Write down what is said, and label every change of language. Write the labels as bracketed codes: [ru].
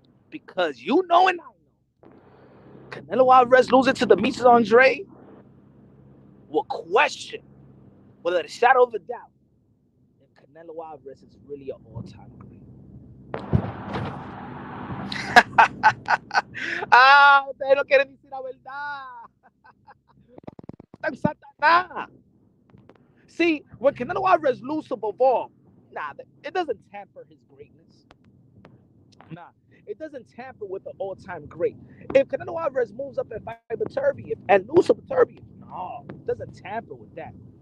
[en] Because you know and I know, Canelo Alvarez losing to Demetrius Andrade will question, without a shadow of a doubt, if Canelo Alvarez is really an all-time great. [es] Ustedes no quieren decir la verdad. Satanás. [en] See, when Canelo Alvarez loses to Bivol, it doesn't tamper his greatness. It doesn't tamper with the all-time great. If Canelo Alvarez moves up and fight Beterbiev and loses to Beterbiev, no, it doesn't tamper with that.